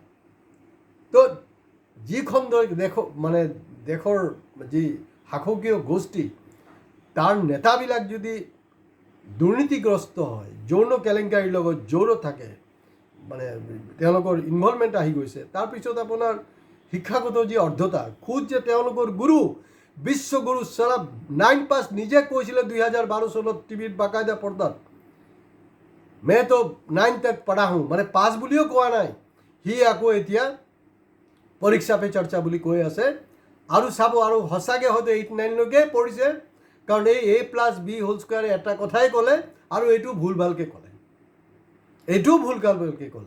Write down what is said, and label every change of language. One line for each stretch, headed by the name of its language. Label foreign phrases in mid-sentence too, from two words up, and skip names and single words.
Assamese: তো যিখন দেশ মানে দেশৰ যি শাসকীয় গোষ্ঠী তাৰ নেতাবিলাক যদি দুৰ্নীতিগ্ৰস্ত হয়, যৌন কেলেংকাৰীৰ লগত জড়িত থাকে, মানে তেওঁলোকৰ ইনভলভমেণ্ট আহি গৈছে, তাৰপিছত আপোনাৰ শিক্ষাগত যি অৰ্ধতা, খুদ যে তেওঁলোকৰ গুৰু বিশ্বগুৰু চাৰা 9 পাছ নিজে কৈছিলে 2012 চনত টিভিত বাকায়দা পৰ্দাত,
Hindi: मैं तो 9 तक पढ़ा हूँ,
Assamese: মানে পাছ বুলিও কোৱা নাই, সি আকৌ এতিয়া পৰীক্ষা পে চৰ্চা বুলি কৈ আছে। আৰু চাব, আৰু সঁচাকৈ হয়তো 8-9লৈকে পঢ়িছে, কাৰণ এই A+B² এটা কথাই ক'লে আৰু এইটো ভুল ভালকৈ ক'লে, ক'লে।